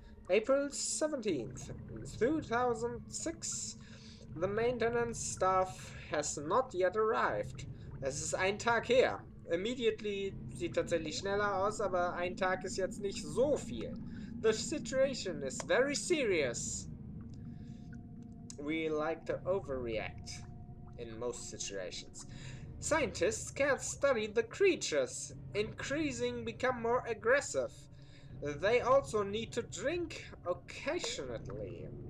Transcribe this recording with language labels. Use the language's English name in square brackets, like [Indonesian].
[English] April 17th, 2006. The maintenance staff has not yet arrived. [German] Es ist ein Tag her. Immediately sieht tatsächlich schneller aus, aber ein Tag ist jetzt nicht so viel. [English] The situation is very serious. We like to overreact in most situations. Scientists can't study the creatures. Become more aggressive. They also need to drink occasionally.